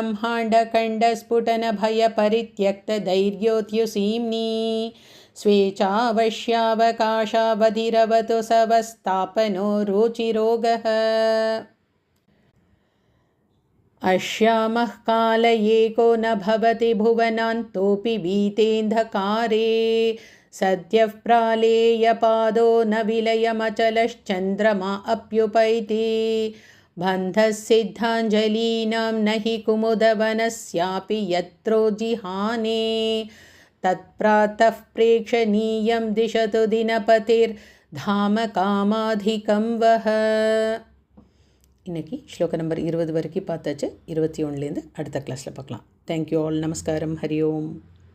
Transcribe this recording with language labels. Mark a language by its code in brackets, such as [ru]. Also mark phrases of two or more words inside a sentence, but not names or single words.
[sa] ब्रह्माण्डखण्डस्फुटनभयपरित्यक्तधैर्योद्युसीम्नि स्वेच्छावश्यावकाशावधिरवतु सवस्तापनो रुचिरोगः अश्यामः काल एको न भवति भुवनान्तोऽपि वीतेन्धकारे सद्यः प्रालेयपादो न विलयमचलश्चन्द्रमा अप्युपैति बन्धसिद्धाञ्जलीनां न हि कुमुदवनस्यापि यत्रोज्जिहाने तत्प्रातः प्रेक्षणीयं दिशतु दिनपतिर्धाम कामाधिकं वः. [ta] இன்னைக்கு ஸ்லோக நம்பர் 20 வரைக்கும் பார்த்தாச்சு. 21லேருந்து அடுத்த கிளாஸில் பார்க்கலாம். [en] thank you all. [ta] நமஸ்காரம். [sa] हरि ओम्.